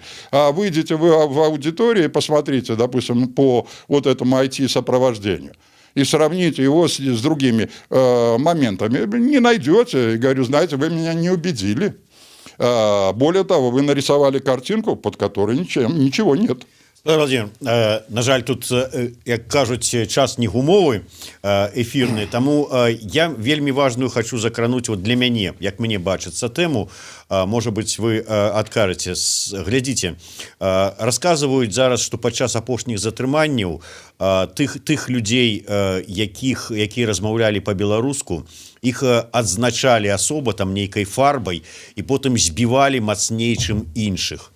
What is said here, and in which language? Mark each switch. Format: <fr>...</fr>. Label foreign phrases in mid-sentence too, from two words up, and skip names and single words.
<ru>А выйдите вы в аудиторию и посмотрите, допустим, по вот этому IT-сопровождению. И сравните его с другими моментами. Не найдете. И говорю, знаете, вы меня не убедили. Более того, вы нарисовали картинку, под которой ничего нет. Владимир,</ru> <be>на жаль, тут, як кажуть, час не гумовы эфірны, таму я вельмі важную хочу закрануть вот для мяне, як мне бачыцца тэму, можа быть, вы адкажаце. Глядзіце, расказваюць зараз, што падчас апошніх затрыманняў тых людзей, якія размаўлялі па-беларуску, іх адзначалі асоба там нейкай фарбай і потым збівалі мацней, чым іншых.</be>